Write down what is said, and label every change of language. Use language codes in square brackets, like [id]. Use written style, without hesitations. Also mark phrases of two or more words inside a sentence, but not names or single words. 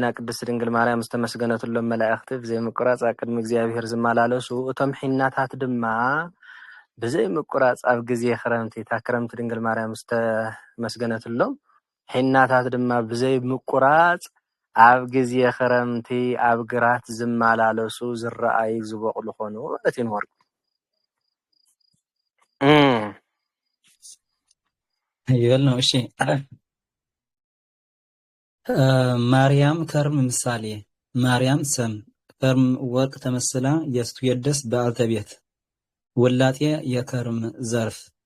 [ti] ቅድስት ድንግል ማርያም ዝተመስገነትሎም መላእክቲ ብዘይ ምቁራጽ ኣብ ቅድሚ እግዚአብሔር ዝመላለሱ እቶም ሕናታት ድማ ብዘይ ምቁራጽ ኣብ ግዜ ክረምቲ እታ ክረምቲ ድንግል ማርያም ዝተመስገነትሎም ሕናታት ድማ ብዘይ ምቁራጽ ኣብ ግዜ ክረምቲ ኣብ ግራት ዝመላለሱ ዝረአዩ ዝበቁሉ ኮኑ ማለት እዩ ወርቁ [am] ይበልነው። እሺ ማርያም ከርም ምሳሌ ማርያም ሰም ከርም ወርቅ ተመስላ የስትየደስ በአልተ ቤት ወላጤ የከርም ዘርፍ